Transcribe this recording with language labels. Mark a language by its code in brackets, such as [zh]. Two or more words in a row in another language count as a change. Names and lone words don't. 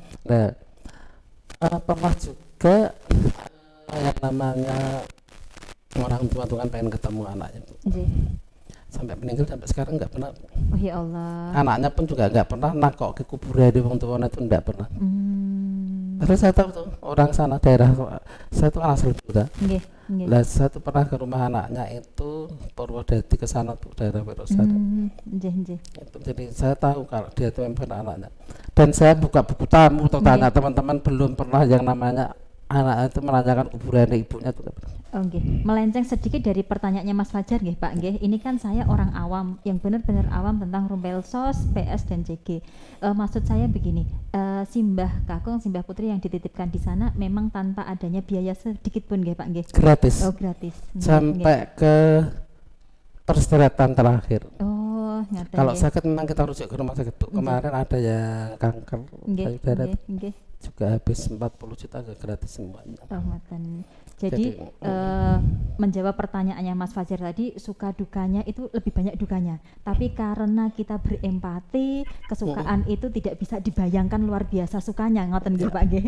[id] Nah pernah juga yang namanya orang tua tuh kan pengen ketemu anaknya Bu. [jv] Nggih. [id] Sampai meninggal sampai sekarang nggak pernah. Oh ya Allah. Anaknya pun juga nggak pernah nakok ke kuburan di wong tuanya itu nggak pernah. Terus saya tahu tuh orang sana daerah, saya tuh anak Selebura. [jv] Nggih, nggih. [id] Lah saya tuh pernah ke rumah anaknya itu Purwodadi ke sana tuh daerah Wirosada. [jv] Nggih, nggih. [id] Itu jadi saya tahu kalau dia itu memang anaknya. Dan saya buka buku tamu atau tanya teman-teman belum pernah yang namanya anak itu menanyakan kuburan ibunya itu. Oh, nggih. Melenceng sedikit dari pertanyaannya Mas Fajar nggih, Pak nggih. Ini kan saya orang awam yang benar-benar awam tentang Rumpelsos, PS dan CG. Maksud saya begini, Simbah Kakung, Simbah Putri yang dititipkan di sana memang tanpa adanya biaya sedikit pun nggih, Pak nggih. Gratis. Oh, gratis. Nggih, Sampai [jv] nggih. [id] ke peristirahatan terakhir. [jv] Oh, ngaten [id] Kalau [jv] nggih. [id] sakit memang kita rujuk ke rumah sakit Bu. Kemarin ada yang kanker [jv] Nggih, [id] payudara [jv] nggih, nggih. [id] juga habis 40 juta ke gratis semuanya. [jv] Oh, ngaten. [id] Jadi menjawab pertanyaannya Mas Fajar tadi, suka dukanya itu lebih banyak dukanya. Tapi karena kita berempati, kesukaan itu tidak bisa dibayangkan luar biasa sukanya, [jv] ngoten nggih Pak nggih.